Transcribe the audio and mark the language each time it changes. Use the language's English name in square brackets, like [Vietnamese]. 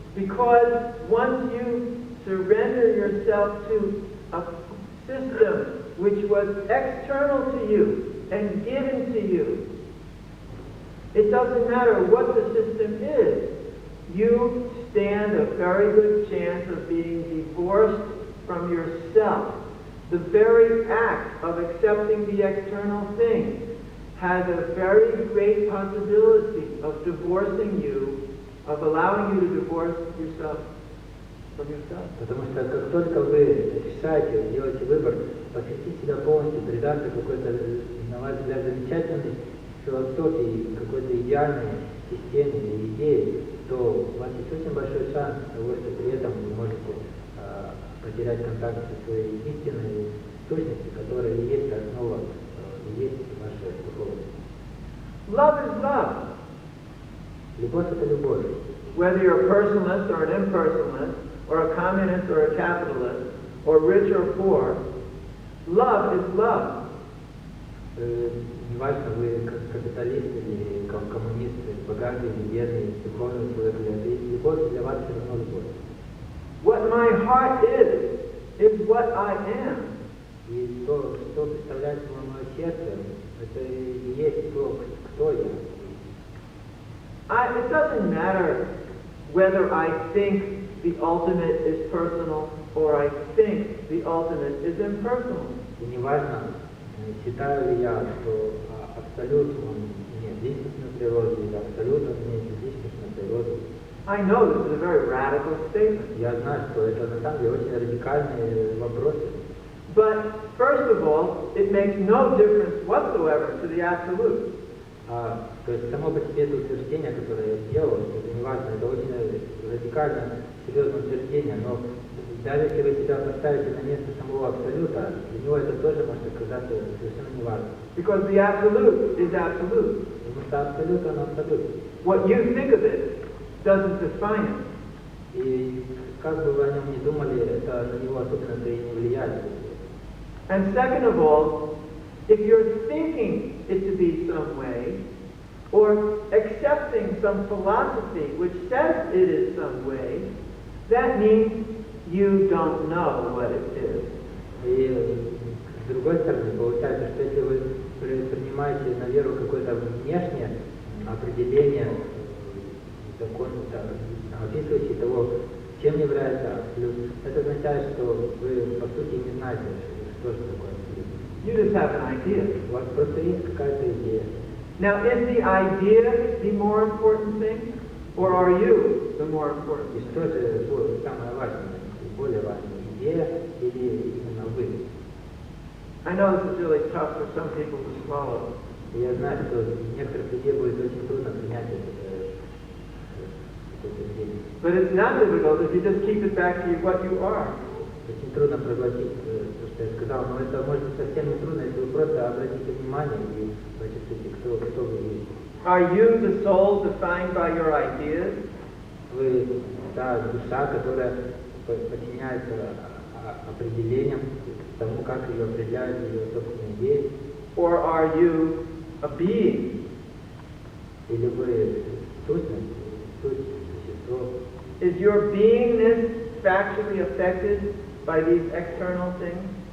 [English] Because once you surrender yourself to a system which was external to you and given to you, it doesn't matter what the system is, you stand a very good chance of being divorced from yourself. The very act of accepting the external thing has a very great possibility of divorcing you, of allowing you to divorce yourself from yourself. [Russian] Потому что как только вы решаете, делаете выбор, посвятить себя полностью, предаться какой-то, на ваш взгляд, замечательной философии, какой-то идеальной системе или идее, то у вас есть очень большой шанс того, что при этом вы можете потерять контакт со своей истинной сущностью, которая и есть основа, и есть ваша духовность. [English] Love is love. [Russian] Любовь – это любовь. [English] Whether you're a personalist or an impersonalist, or a communist or a capitalist, or rich or poor, love is love. [Russian] неважно, вы капиталист или коммунист, богатый или бедный, духовный человек или атеист, любовь для вас все равно любовь. [English] What my heart is what I am. [Russian] И то, что представляет собой мое сердце, это и есть то, кто я. [English] It doesn't matter whether I think the ultimate is personal or I think the ultimate is impersonal. [Russian] И неважно, считаю ли я, что абсолют он имеет личностную природу, или абсолют он имеет личностную природу. [English] I know this is a very radical statement. [Russian] Я знаю, что это на самом деле очень радикальные вопросы. [English] But first of all, it makes no difference whatsoever to the absolute. [Russian] То есть само по себе это утверждение, которое я сделал, это не важно, это очень радикально серьезное утверждение, но даже если вы себя поставите на место самого абсолюта, для него это тоже может оказаться совершенно неважно. [English] Because the absolute is absolute. [Russian] Потому что абсолют, он абсолют. [English] What you think of it doesn't define it. [Russian] И как бы вы о нем ни думали, это на него особенно-то и не влияет. [English] And second of all, if you're thinking it to be some way, or accepting some philosophy which says it is some way, that means you don't know what it is. [Russian] И с другой стороны, получается, что если вы принимаете на веру какое-то внешнее определение закона, описывающее того, чем является абсолют, это означает, что вы по сути не знаете, что же такое абсолют. [English] You just have an idea. [Russian] У вас просто есть какая-то идея. [English] Now, is the idea the more important thing, or are you the more important [Russian] И [English] thing? [Russian] что же самое важное, более важное, идея или именно вы? [English] I know this is really tough for some people to swallow. [Russian] И я знаю, что некоторых людей будет очень трудно принять это утверждение. [English] But it's not difficult if you just keep it back to what you are. [Russian] Очень трудно проглотить то, что я сказал, но это может быть совсем не трудно, если вы просто обратите внимание и почувствуете, кто вы есть. [English] Are you the soul defined by your ideas? [Russian] Вы та душа, которая подчиняется определениям, тому, как ее определяют ее собственные идеи. [English] Or are you a being? [Russian] Или вы сущность, существо. [English] Is your beingness factually affected by these external things?